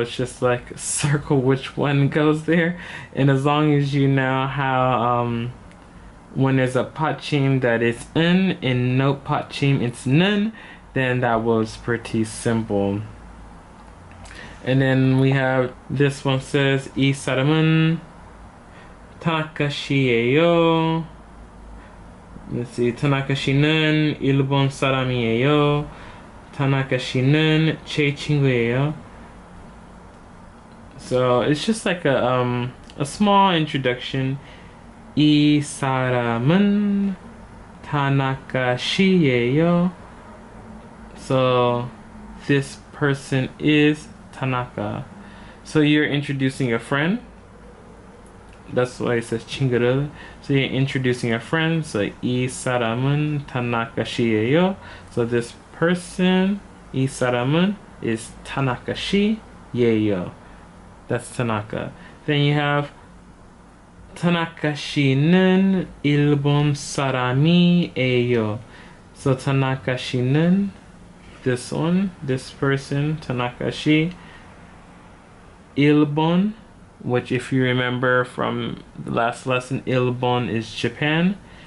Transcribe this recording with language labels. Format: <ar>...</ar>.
<en>It's just like circle which one goes there, and as long as you know how when there's a pachim that is n and no pachim it's nun, then that was pretty simple. And then we have this one says</en> <ko>이 사람은 타나카시예요.</ko> <en>Let's see,</en> <ko>타나카시는 일본 사람이에요. 타나카시는 제 친구예요.</ko> <en>So it's just like a small introduction.</en> <ko>이 사람은 타나카시예요.</ko> <en>So this person is Tanaka. So you're introducing a friend. That's why it says</en> <ko>친구를.</ko> <en>So you're introducing a friend.</en> <ko>So 이 사람은 Tanaka 씨예요.</ko> <en>So this person,</en> <ko>이 사람은,</ko> <en>is</en> <ko>Tanaka 씨예요.</ko> <en>That's Tanaka. Then you have</en> <ko>Tanaka 씨는 일본 사람이에요.</ko> <en>So Tanaka 씨는, this one, this person, Tanaka 씨, 일본, which if you remember from the last lesson, 일본 is Japan.</en>